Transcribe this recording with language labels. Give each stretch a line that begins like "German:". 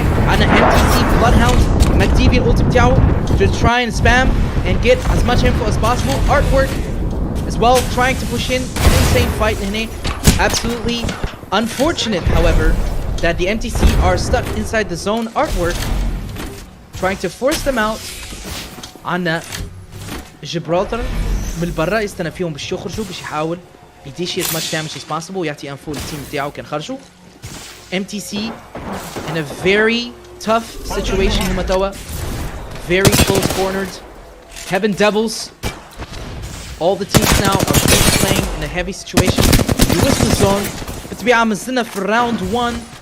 English: On an MTC Bloodhound. McDeviant ulti
Arabic: بتاعه
English: to try and spam and get as much info as possible. Artwork as well trying to push in. An insane fight. Absolutely unfortunate, however, that the MTC are stuck inside the zone. Artwork trying to force them out on Gibraltar
Arabic: من برا يستنى فيهم باش يخرجوا باش يحاول يديشي
English: as much damage as possible
Arabic: ويعطي انفو للتيم بتاعه كان خرجوا.
English: MTC in a very tough situation
Arabic: هما توا.
English: Very close cornered. Heaven Devils. All the teams now are playing in a heavy situation.
Arabic: يوصل الزون بالطبيعة مازلنا في round 1.